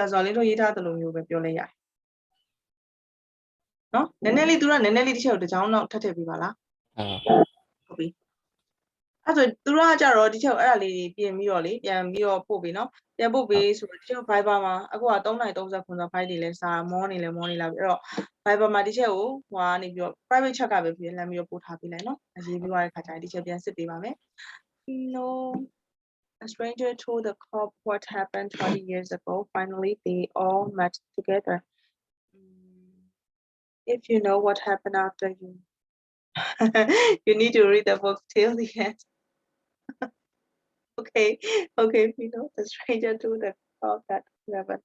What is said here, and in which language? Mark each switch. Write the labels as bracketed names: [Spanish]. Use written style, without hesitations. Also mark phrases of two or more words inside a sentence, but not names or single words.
[Burmese] Zolin တို့ရေးထားသလိုမျိုးပဲပြောလဲရတယ်နော်နည်းနည်းလေး तू ကနည်းနည်းလေးတစ်ချက်ကိုတစ်ချောင်းတော့ထပ်ထည့်ပေးပါလားဟုတ်ပြီအဲ့ဆိုသူတို့ကကြတော့ဒီချက် ကိုအဲ့ဒါလေးပြင်ပြီးတော့လေပြန်ပြီးတော့ပို့ပေးနော်ပြန်ပို့ပေးဆိုတော့ဒီချက် Viber မှာအခုက3:39ဖိုင်တွေလဲစာမောနေလာပြီအဲ့တော့ Viber မှာဒီချက်ကိုဟွာနေပြီးတော့ [English] private chat [Burmese] ကပဲပြင်လမ်းပြီးတော့ပို့ထားပေးလိုက်နော်အရေးပြီးသွားတဲ့ခါကျရင်ဒီချက်ပြန်စစ်ပေးပါမယ် [English] No a stranger told the cop what happened 20 years ago finally they all met together if you know what happened after you you need to read the book till the end Okay, we know the stranger to the cop at 11.